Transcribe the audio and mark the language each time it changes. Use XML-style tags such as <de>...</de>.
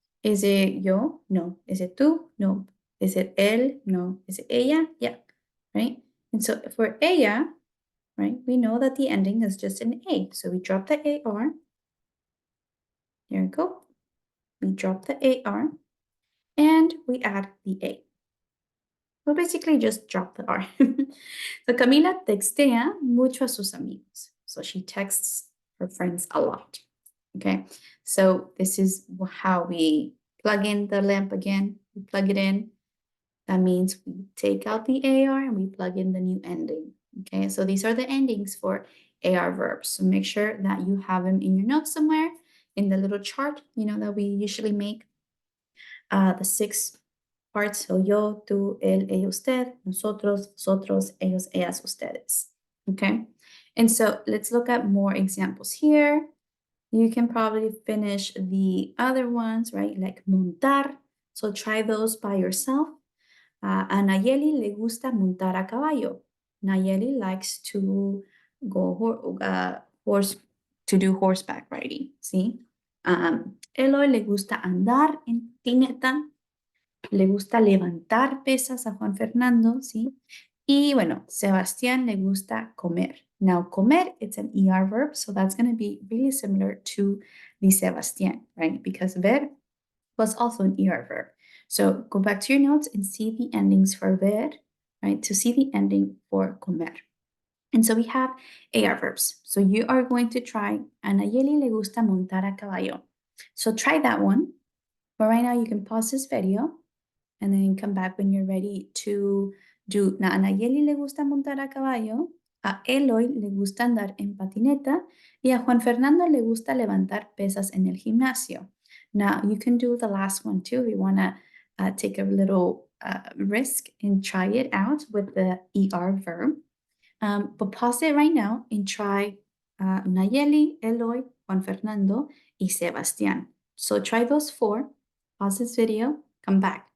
<en>Is it yo? No. Is it tú? No. Is it él? No. Is it ella? Yeah, right? And so for ella, right, we know that the ending is just an A. So we drop the AR. There we go. We drop the AR and we add the A. Well, basically just drop the R.</en> <es>So Camila textea mucho a sus amigos.</es> <en>So she texts her friends a lot. Okay, so this is how we plug in the lamp again. We plug it in. That means we take out the AR and we plug in the new ending. Okay, so these are the endings for AR verbs. So make sure that you have them in your notes somewhere in the little chart, that we usually make. The 6 parts, so</en> <es>yo, tú, él, ella, usted, nosotros, vosotros, ellos, ellas, ustedes.</es> <en>Okay, and so let's look at more examples here. You can probably finish the other ones, right? Like montar. So try those by yourself.</en> <es>A Nayeli le gusta montar a caballo.</es> <en>Nayeli likes to go to do horseback riding. See?</en> <es>Eloy le gusta andar en patineta. Le gusta levantar pesas a Juan Fernando, ¿sí? Y bueno, Sebastián le gusta comer.</es> <en>Now, comer, it's an ER verb, so that's going to be really similar to the Sebastián, right? Because ver was also an ER verb. So go back to your notes and see the endings for ver, right? To see the ending for comer. And so we have AR verbs. So you are going to try,</en> <es>a Nayeli le gusta montar a caballo.</es> <en>So try that one. But right now you can pause this video and then come back when you're ready to do.</en> <es>A Nayeli le gusta montar a caballo, a Eloy le gusta andar en patineta, y a Juan Fernando le gusta levantar pesas en el gimnasio.</es> <en>Now, you can do the last one too if you want to take a little risk and try it out with the ER verb. But pause it right now and try Nayeli, Eloy, Juan Fernando, y Sebastián. So try those 4, pause this video, come back.</en>